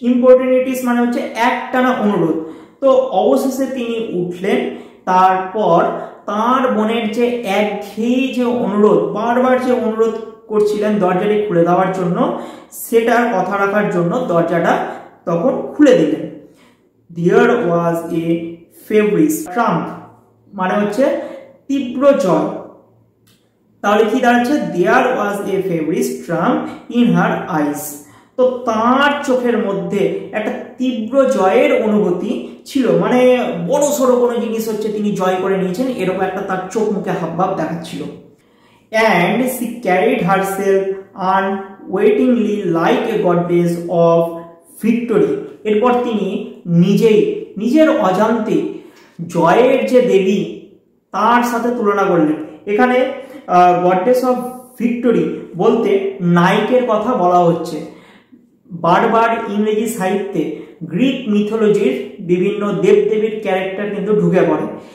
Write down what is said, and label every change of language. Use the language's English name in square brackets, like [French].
[Bangla] ইম্পর্টুনিটিস মানে হচ্ছে একটানা অনুরোধ। তো অবশেষে তিনি উঠলেন। তারপর তার বোনের যে একঘেয়ে যে অনুরোধ, বারবার যে অনুরোধ করছিলেন দরজাটি খুলে দেওয়ার জন্য, সেটার কথা রাখার জন্য দরজাটা তখন খুলে দিলেন। [English] There was a feverish trump [Bangla] মানে হচ্ছে তীব্র জয়। তাহলে কি দাঁড়াচ্ছে? [English] There was a feverish trump in her eyes। [Bangla] তো তার চোখের মধ্যে একটা তীব্র জয়ের অনুভূতি ছিল, মানে বড় সড়ো কোনো জিনিস হচ্ছে তিনি জয় করে নিয়েছেন, এরকম একটা তার চোখ মুখে হাবভাব দেখাচ্ছিল। [English] and she carried herself unwittingly like a goddess of victory. [Bangla] এরপর তিনি নিজের অজান্তে জয়ের যে দেবী তার সাথে তুলনা করলেন। এখানে [English] goddess of victory [Bangla] বলতে নাইকের কথা বলা হচ্ছে। বারবার ইংরেজি সাহিত্যে গ্রিক মিথোলজির বিভিন্ন দেবদেবীর ক্যারেক্টার কিন্তু ঢুকে পড়ে।